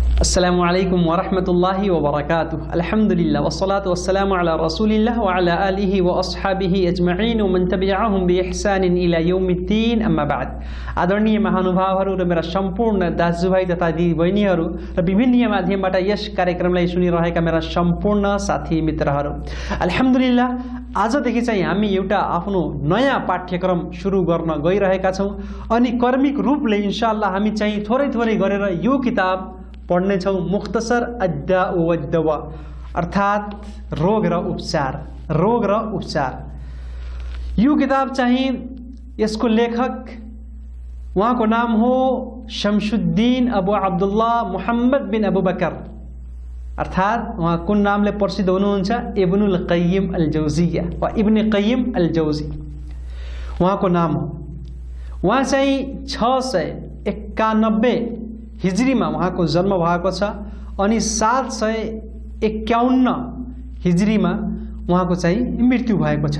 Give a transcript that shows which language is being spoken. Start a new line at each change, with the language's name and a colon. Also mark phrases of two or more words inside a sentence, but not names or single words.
Arabic: السلام عليكم ورحمة الله وبركاته. الحمد لله والصلاة والسلام على رسول الله وعلى آله وأصحابه أجمعين ومن تبعهم بإحسان إلى يوم الدين. أما بعد.
Nepali: आदरणीय महानुभावहरू र मेरा सम्पूर्ण दाजुभाइ तथा दिदीबहिनीहरू र विभिन्न माध्यमबाट यस कार्यक्रमलाई सुनिरहेका मेरा सम्पूर्ण साथी मित्रहरू, अल्हम्दुलिल्लाह आजदेखि चाहिँ हामी एउटा आफ्नो नयाँ पाठ्यक्रम सुरु गर्न गइरहेका छौं अनि कर्मिक रूपले इन्शाअल्लाह हामी चाहिँ थोरै गरेर यो किताब पढ्ने छौं, मुख्तसर अद्दाउ वद्दवा, अर्थात रोग र उपचार। यो किताब चाहिँ यसको लेखक उहाँको नाम हो शमसुद्दीन अबू अब्दुल्लाह मुहम्मद बिन अबू बकर, अर्थात उहाँ कुन नामले प्रसिद्ध हुनुहुन्छ? इब्नुल कय्यिम अल जौजिया वा इब्न कय्यिम अल जौजी उहाँको नाम हो। उहाँ चाहिँ 691 हिजरीमा उहाँको जन्म भएको छ अनि 751 हिजरीमा उहाँको चाहिँ मृत्यु भएको छ।